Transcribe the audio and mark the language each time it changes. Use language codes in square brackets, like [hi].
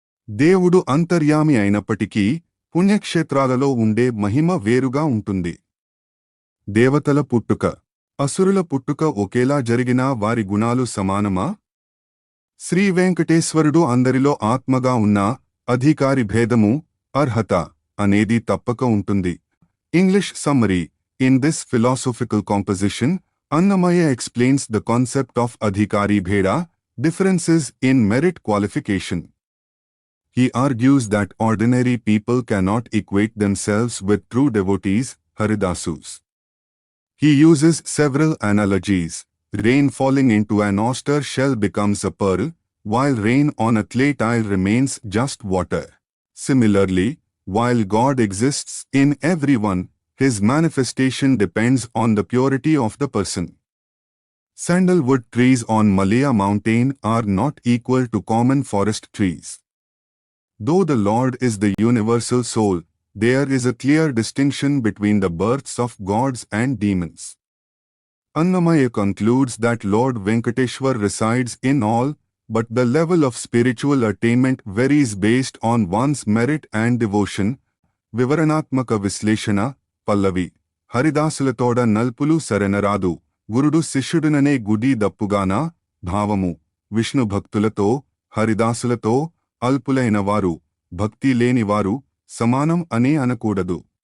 [te] దేవుడు అంతర్యామి అయినప్పటికీ పుణ్యక్షేత్రాలలో ఉండే మహిమ వేరుగా ఉంటుంది. దేవతల పుట్టుక, అసురుల పుట్టుక ఒకేలా జరిగినా వారి గుణాలు సమానమా? శ్రీ వెంకటేశ్వరుడు అందరిలో ఆత్మగా ఉన్నా అధికారి భేదము, అర్హత అనేది తప్పక ఉంటుంది. [en] English summary: in this philosophical composition, Annamaya explains the concept of adhikari bheda, differences in merit qualification. He argues that ordinary people cannot equate themselves with true devotees, Haridasus. He uses several analogies. Rain falling into an oyster shell becomes a pearl, while rain on a clay tile remains just water. Similarly, while God exists in everyone, His manifestation depends on the purity of the person. Sandalwood trees on Malaya mountain are not equal to common forest trees. Though the Lord is the universal soul, there is a clear distinction between the births of gods and demons. Annamaya concludes that Lord Venkateshwar resides in all, but the level of spiritual attainment varies based on one's merit and devotion. [te] Vivaranatmaka Visleshana పల్లవి: హరిదాసులతోడ నల్పులు సరెనరాదు. గురుడు శిష్యుడుననే గుడి దప్పుగానా? భావము: విష్ణు భక్తులతో, హరిదాసులతో అల్పులైన వారు, భక్తి లేనివారు సమానం అనే అనకూడదు.